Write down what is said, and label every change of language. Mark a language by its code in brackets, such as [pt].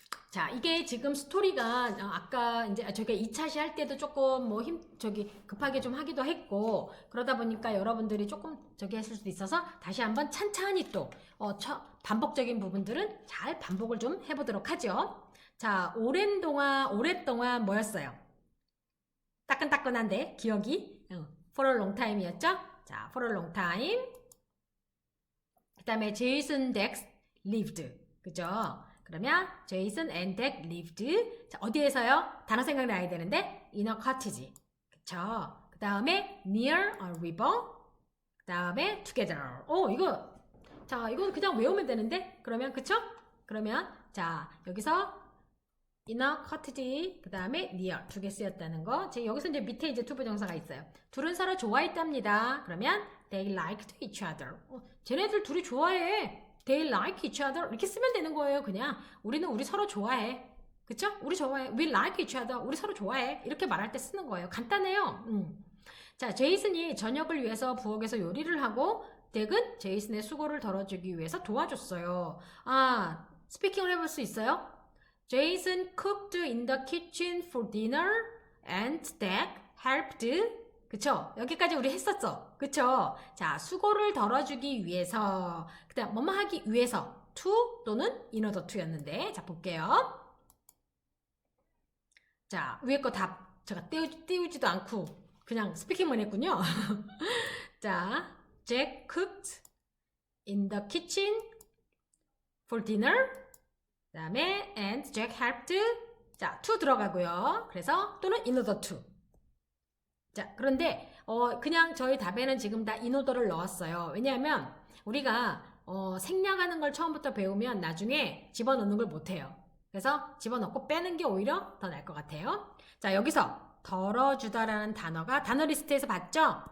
[ko] 자, 이게 지금 스토리가 아까 이제 저게 2차 시 할 때도 조금 뭐 급하게 좀 하기도 했고 그러다 보니까 여러분들이 조금 저기 했을 수도 있어서 다시 한번 찬찬히 또 반복적인 부분들은 잘 반복을 좀 해보도록 하죠. 자, 오랫동안 뭐였어요? 따끈따끈한데 기억이 [en] for a long time [ko] 이었죠? [en] 자, for a long time. [ko] 그 다음에 [en] Jason Dex lived. [ko] 그죠? [en] 그러면 Jason and Dex lived. [ko] 자, 어디에서요? 단어 생각나야 되는데 [en] in a cottage. [ko] 그쵸? 그 다음에 [en] near a river. [ko] 그 다음에 together. 이거 그냥 외우면 되는데? 그러면 그쵸? 그러면 자, 여기서 in a cottage, 그 다음에 near 두 개 쓰였다는 거. 여기서 이제 밑에 이제 투부정사가 있어요. 둘은 서로 좋아했답니다. [en] 그러면 they liked each other. [ko] 쟤네들 둘이 좋아해. [en] They like each other. [ko] 이렇게 쓰면 되는 거예요. 그냥 우리는 우리 서로 좋아해. 그쵸? 우리 좋아해. [en] We like each other. [ko] 우리 서로 좋아해. 이렇게 말할 때 쓰는 거예요. 간단해요. 자, 제이슨이 저녁을 위해서 부엌에서 요리를 하고 덱은 제이슨의 수고를 덜어주기 위해서 도와줬어요. 아, 스피킹을 해볼 수 있어요? [en] Jason cooked in the kitchen for dinner and Dak helped. [ko] 그쵸? 여기까지 우리 했었죠? 그쵸? 자, 수고를 덜어주기 위해서, 그 다음 뭐뭐 하기 위해서 to 또는 [en] in order to [ko] 였는데, 자, 볼게요. 자, 위에 거 다 제가 띄우지도 않고 그냥 스피킹만 했군요. [en] 자, Jack cooked in the kitchen for dinner. [ko] 그 다음에 [en] and Jack helped. [ko] 자, to 들어가고요. 그래서 또는 [en] in order to. [ko] 자, 그런데 그냥 저희 답에는 지금 다 in order를 넣었어요. 왜냐하면 우리가 생략하는 걸 처음부터 배우면 나중에 집어넣는 걸 못해요. 그래서 집어넣고 빼는 게 오히려 더 나을 것 같아요. 자, 여기서 덜어주다라는 단어가 단어 리스트에서 봤죠?